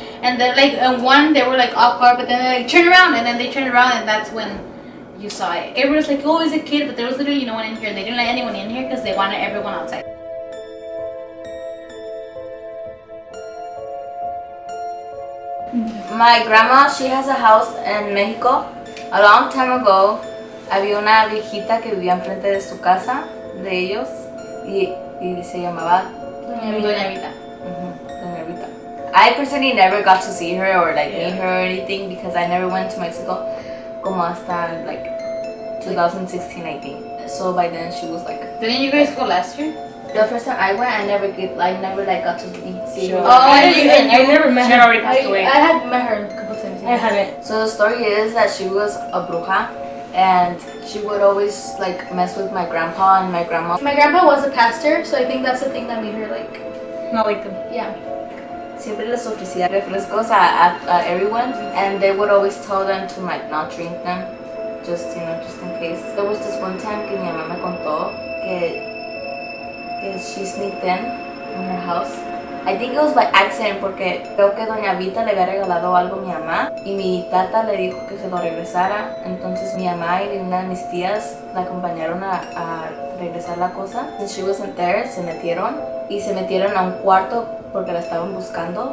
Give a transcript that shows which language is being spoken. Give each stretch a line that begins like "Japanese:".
English: And then like one, they were like off guard, but then they like turn around, and then they turned around, and that's when you saw it. Everyone was like, "Oh, it's a kid," but there was literally no one in here. They didn't let anyone in here because they wanted everyone outside. My grandma, she has a house in Mexico.
Spanish: A long time ago, había una viejita que vivía enfrente de su casa, de ellos, y se llamaba Doña Vita. Doña Rita.
English: I personally never got to see her or like meet her or anything because I never went to Mexico
Spanish: como hasta
English: like 2016, I think. So by then she was like... Didn't you guys go last year? The first time I went, I never got to see her. I never met She had her. already passed away. I had met her a couple times. I haven't. So the story is that she was a bruja, and she would always like mess with my grandpa and my grandma. My grandpa was a pastor, so I think that's the thing that made her like, Not like them. yeah.
Spanish: Siempre les ofrecía refrescos a
English: everyone, and they would always tell them to like not drink them, just in case. There was this one time
Spanish: que mi mamá me contó que
English: she sneaked in her house. I think it was by accident
Spanish: porque creo que doña Vita le había regalado algo a mi mamá y mi tata le dijo que se lo regresara. Entonces mi mamá y una de mis tías la acompañaron a regresar la cosa.
English: Since she wasn't there,
Spanish: se metieron a un cuarto porque la estaban buscando.